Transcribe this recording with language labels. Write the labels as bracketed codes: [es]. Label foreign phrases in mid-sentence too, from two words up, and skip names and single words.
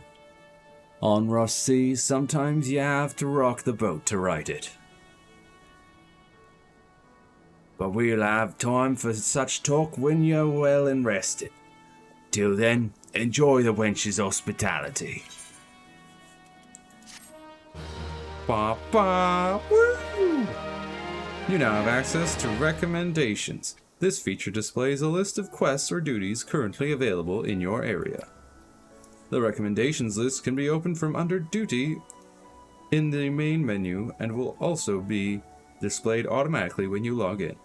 [en] On rough seas, sometimes you have to rock the boat to right it. But we'll have time for such talk when you're well and rested. Till then, enjoy the wench's hospitality. Ba ba woo! You now have access to recommendations. This feature displays a list of quests or duties currently available in your area. The recommendations list can be opened from under Duty in the main menu and will also be displayed automatically when you log in.